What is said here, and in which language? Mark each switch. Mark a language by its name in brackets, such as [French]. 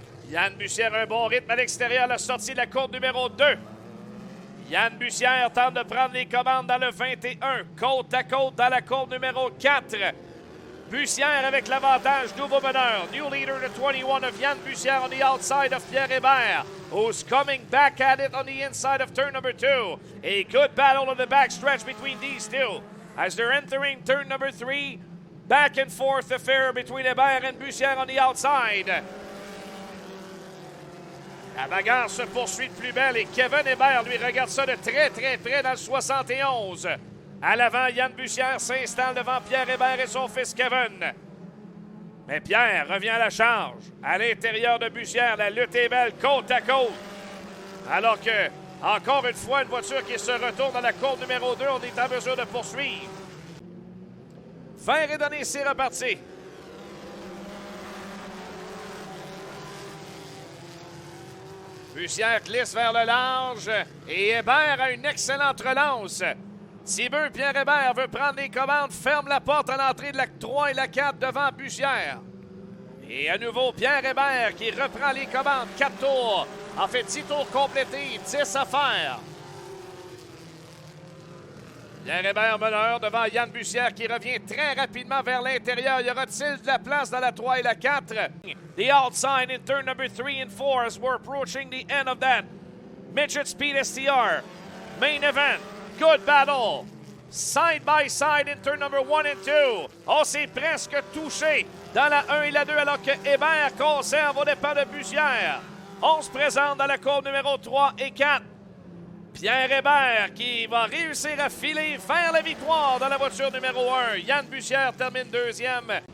[French] Yann Bussière a un bon rythme à l'extérieur, la sortie de la courbe numéro 2. Yann Bussière tente de prendre les commandes dans le 21, côte à côte dans la courbe numéro 4. Bussière avec l'avantage, nouveau meneur. [English] New leader, the 21 of Yann Bussière on the outside of Pierre Hébert, who's coming back at it on the inside of turn number 2. A good battle on the backstretch between these two. As they're entering turn number 3, back and forth affair between Hébert and Bussière on the outside. [French] La bagarre se poursuit de plus belle et Kevin Hébert, lui, regarde ça de très, très près dans le 71. À l'avant, Yann Bussière s'installe devant Pierre Hébert et son fils Kevin. Mais Pierre revient à la charge. À l'intérieur de Bussière, la lutte est belle, côte à côte. Alors que, encore une fois, une voiture qui se retourne dans la courbe numéro 2, on est en mesure de poursuivre. Vert est donné, c'est reparti. Bussière glisse vers le large et Hébert a une excellente relance. Thibeux, Pierre Hébert veut prendre les commandes, ferme la porte à l'entrée de la 3 et la 4 devant Bussière. Et à nouveau, Pierre Hébert qui reprend les commandes. 4 tours. En fait, 10 tours complétés, 10 à faire. Pierre Hébert meneur devant Yann Bussière qui revient très rapidement vers l'intérieur. Y aura-t-il de la place dans la 3 et la 4? [English] The outside in turn number 3 and 4 as we're approaching the end of that Midget Speed STR main event. Good battle. Side by side in turn number 1 and 2. [French] Oh, c'est presque touché dans la 1 et la 2 alors que Hébert conserve au départ de Bussière. On se présente dans la courbe numéro 3 et 4. Pierre Hébert qui va réussir à filer vers la victoire dans la voiture numéro 1. Yann Bussière termine deuxième.